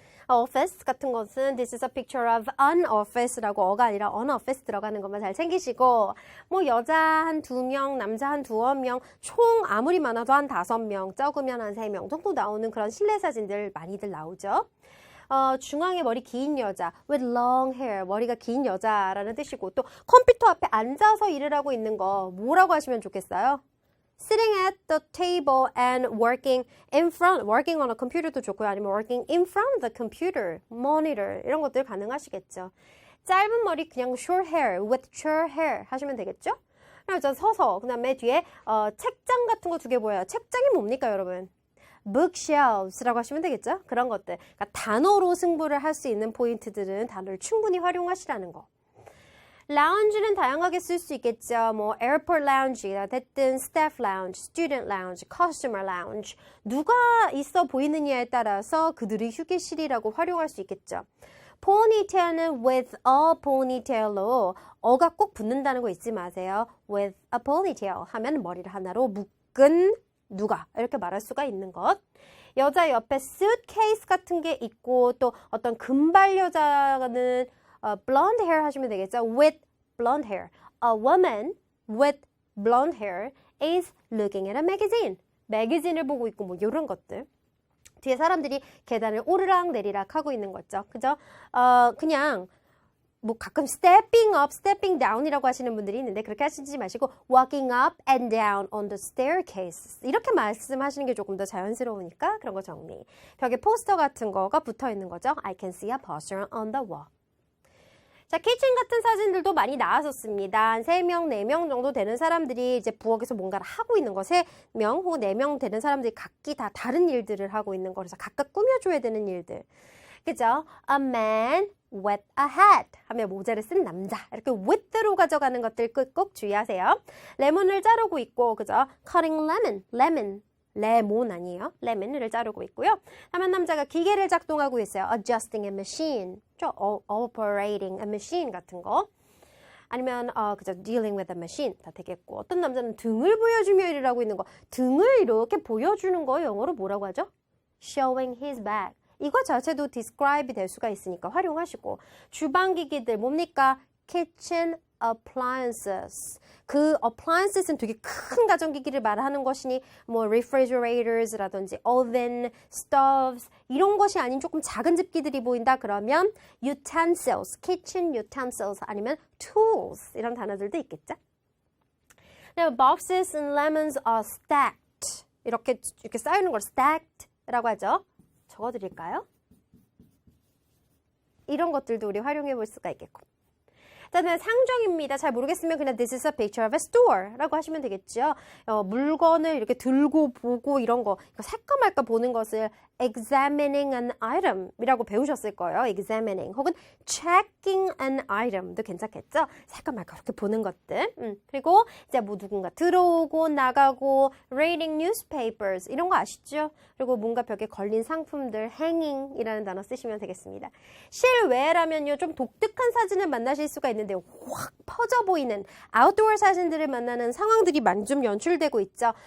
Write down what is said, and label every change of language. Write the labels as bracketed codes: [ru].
[ko] office 같은 것은 [en] this is a picture of an office [ko] 라고 어가 아니라 an office 들어가는 것만 잘 챙기시고 뭐 여자 한 2명, 남자 한 2명, 총 아무리 많아도 한 5명, 적으면 한 3명 정도 나오는 그런 실내 사진들 많이들 나오죠. 중앙에 머리 긴 여자, [en] with long hair, [ko] 머리가 긴 여자라는 뜻이고 또 컴퓨터 앞에 앉아서 일을 하고 있는 거 뭐라고 하시면 좋겠어요? [en] Sitting at the table and working in front, working on a computer도 좋고요. 아니면 working in front of the computer, monitor 이런 것들 가능하시겠죠. [ko] 짧은 머리 그냥 short hair, [en] with short hair [ko] 하시면 되겠죠? 그래서 서서 그 다음에 뒤에 책장 같은 거 2개 보여요. 책장이 뭡니까 여러분? bookshelves라고 하시면 되겠죠? 그런 것들. 그러니까 단어로 승부를 할 수 있는 포인트들은 단어를 충분히 활용하시라는 거. 라운지는 다양하게 쓸 수 있겠죠. 뭐 airport lounge가 됐든 staff lounge, student lounge, customer lounge 누가 있어 보이느냐에 따라서 그들의 휴게실이라고 활용할 수 있겠죠. ponytail은 [en] with a ponytail [ko] 로 어가 꼭 붙는다는 거 잊지 마세요. [en] with a ponytail [ko] 하면 머리를 하나로 묶은 누가 이렇게 말할 수가 있는 것. 여자 옆에 suitcase 같은 게 있고 또 어떤 금발 여자는 blonde hair 하시면 되겠죠. [en] With blonde hair. A woman with blonde hair is looking at a magazine. [ko] 매거진을 보고 있고 뭐 이런 것들. 뒤에 사람들이 계단을 오르락 내리락 하고 있는 거죠. 그죠? 그냥 뭐 가끔 [en] stepping up, stepping down [ko] 이라고 하시는 분들이 있는데 그렇게 하시지 마시고 [en] walking up and down on the staircase [ko] 이렇게 말씀하시는 게 조금 더 자연스러우니까 그런 거 정리. 벽에 포스터 같은 거가 붙어 있는 거죠. [en] I can see a poster on the wall. [ko] 자, 키친 같은 사진들도 많이 나왔었습니다. 한 3명, 4명 정도 되는 사람들이 이제 부엌에서 뭔가를 하고 있는 거, 3명 혹은 4명 되는 사람들이 각기 다 다른 일들을 하고 있는 거라서 각각 꾸며줘야 되는 일들. 그죠? [en] A man with a hat 하면 [ko] 모자를 쓴 남자. 이렇게 with로 가져가는 것들 꼭 주의하세요. 레몬을 자르고 있고, 그죠? [en] Cutting lemon, lemon. [ko] 레몬 아니에요. 레몬을 자르고 있고요. 다만 남자가 기계를 작동하고 있어요. [en] Adjusting a machine. Operating a machine 같은 거. [ko] 아니면 그죠. [en] Dealing with a machine 다 되겠고. [ko] 어떤 남자는 등을 보여주며 일을 하고 있는 거. 등을 이렇게 보여주는 거 영어로 뭐라고 하죠? [en] Showing his back. [ko] 이거 자체도 describe이 될 수가 있으니까 활용하시고. 주방기기들 뭡니까? Kitchen appliances. 그 appliances는 되게 큰 가전기기를 말하는 것이니 뭐 refrigerators라든지 oven, stoves 이런 것이 아닌 조금 작은 집기들이 보인다 그러면 utensils, kitchen utensils 아니면 tools 이런 단어들도 있겠죠. [en] Now, boxes and lemons are stacked. [ko] 이렇게 쌓여있는 걸 stacked라고 하죠. 적어드릴까요? 이런 것들도 우리 활용해 볼 수가 있겠고. 그다음에 상정입니다. 잘 모르겠으면 그냥 [en] this is a picture of a store [ko] 라고 하시면 되겠죠. 물건을 이렇게 들고 보고 이런 거 이거 살까 말까 보는 것을 [en] examining an item [ko] 이라고 배우셨을 거예요. [en] examining 혹은 checking an item도 괜찮겠죠. [ko] 살까 말까 이렇게 보는 것들. 그리고 이제 뭐 누군가 들어오고 나가고 [en] reading newspapers [ko] 이런 거 아시죠? 그리고 뭔가 벽에 걸린 상품들 hanging이라는 단어 쓰시면 되겠습니다. 실외라면요 좀 독특한 사진을 만나실 수가 있는데 확 퍼져 보이는 아웃도어 사진들을 만나는 상황들이 많이 좀 연출되고 있죠.